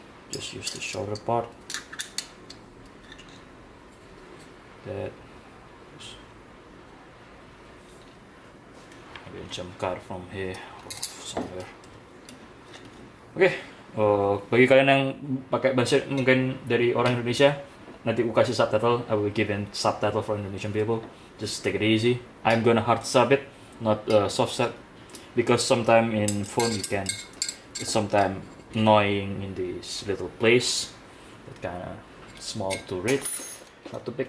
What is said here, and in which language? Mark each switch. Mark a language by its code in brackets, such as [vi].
[en] Just use the shoulder part. That maybe jump cut from here or somewhere. [id] Oke, bagi kalian yang pakai bahasa mungkin dari orang Indonesia, nanti aku kasih subtitle. [en] I will give in subtitle for Indonesian people. Just take it easy. I'm gonna hard sub it, not soft sub, because sometimes in phone you can, it's sometimes annoying in this little place that kind of small to read, not too big.